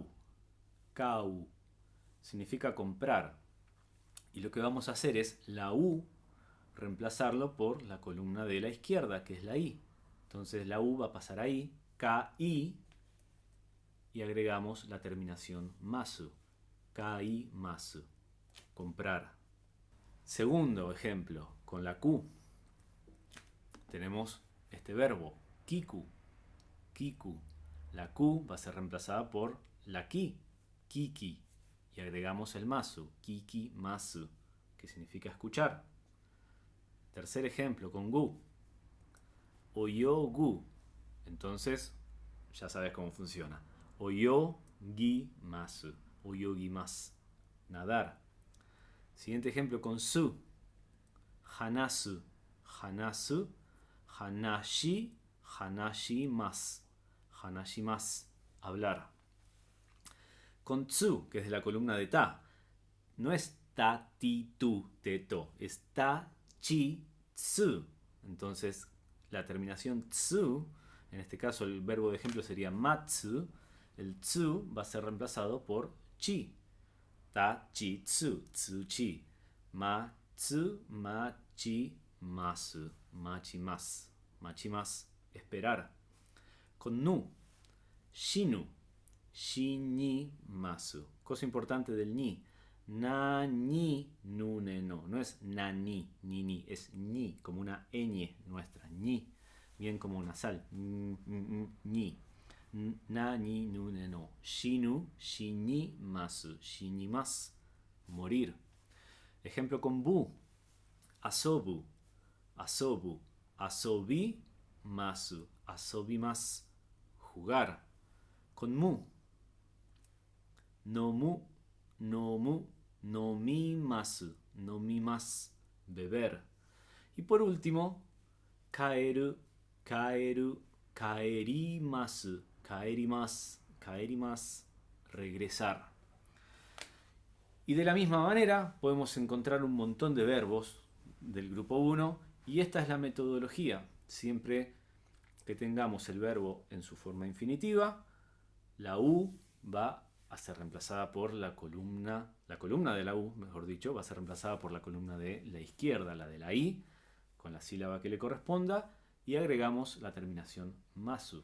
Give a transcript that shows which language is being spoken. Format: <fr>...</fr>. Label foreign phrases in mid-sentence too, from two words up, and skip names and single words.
<es>Cau significa comprar. Y lo que vamos a hacer es la U reemplazarlo por la columna de la izquierda, que es la I. Entonces la U va a pasar ahí, K-I, y agregamos la terminación masu.</es> <ja>き ます.</ja> <es>Comprar. Segundo ejemplo, con la Q. Tenemos este verbo,</es> <ja>kiku. Kiku.</ja> <es>La Q va a ser reemplazada por la Ki, kiki. Y agregamos el masu,</es> <ja>きき ます,</ja> <es>que significa escuchar. Tercer ejemplo, con gu.</es> <ja>およ ぐ.</ja> <es>Entonces, ya sabes cómo funciona.</es> <ja>およ ぎ ます。 およ ぎ ます.</ja> <es>Nadar. Siguiente ejemplo con su.</es> <ja>はなす。 はなす。 はなし. はなし ます. はなし ます. Hablar.</ja> <es>Con tsu, que es de la columna de ta. No es</es> <ja>た、てぃ、とぅ、て、と. Es た、ち, tsu.</ja> <es>Entonces, la terminación tsu, en este caso el verbo de ejemplo sería matsu. El tsu va a ser reemplazado por chi.</es> <ja>た、ち, つ、つ、ち。ま、つ、ま, ち、ます. まち、ます。まち、ます.</ja> <es>Esperar. Con nu.</es> <ja>しぬ。しんに、ます.</ja> <es>Cosa importante del ni.</es> <ja>な、に、ぬ、ね, no.</ja> <es>No es</es> <ja>な、に、に.</ja> <es>Es ni, como una ñ nuestra. Ni. Bien como una sal.</es> <ja>に。な、に、ぬ、ね、の. しぬ、しんに、ます. しんに、ます.</ja> <es>Morir. Ejemplo con bu. Asobu.</es> <ja>あそぶ。あそび、ます. Asobi,</ja> <es>mas. Jugar. Con mu.</es> <ja>のむ、のむ、のみます, nomimas, beber.</ja> <es>Y por último,</es> <ja>かえる、かえる、かえります, かえります、かえります,</ja> <es>regresar. Y de la misma manera podemos encontrar un montón de verbos del grupo 1 y esta es la metodología. Siempre que tengamos el verbo en su forma infinitiva, la U va a ser reemplazada por la columna de la U, mejor dicho, va a ser reemplazada por la columna de la izquierda, la de la I, con la sílaba que le corresponda, y agregamos la terminación masu.</es>